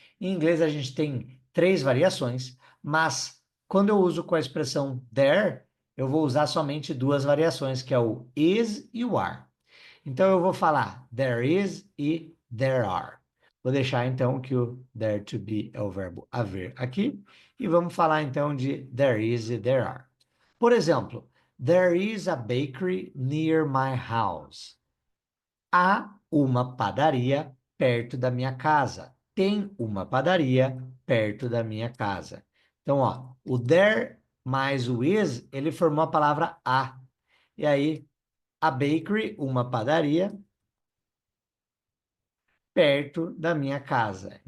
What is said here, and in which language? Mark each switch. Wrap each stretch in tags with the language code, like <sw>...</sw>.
<pt>Em inglês, a gente tem três variações, mas quando eu uso com a expressão there, eu vou usar somente duas variações, que é o is e o are. Então, eu vou falar there is e there are. Vou deixar, então, que o there to be é o verbo haver aqui. E vamos falar, então, de there is e there are. Por exemplo,</pt> <en>there is a bakery near my house.</en> <pt>Há uma padaria perto da minha casa. Tem uma padaria perto da minha casa. Então, ó, o there mais o is, ele formou a palavra a. E aí, a bakery, uma padaria, perto da minha casa.</pt>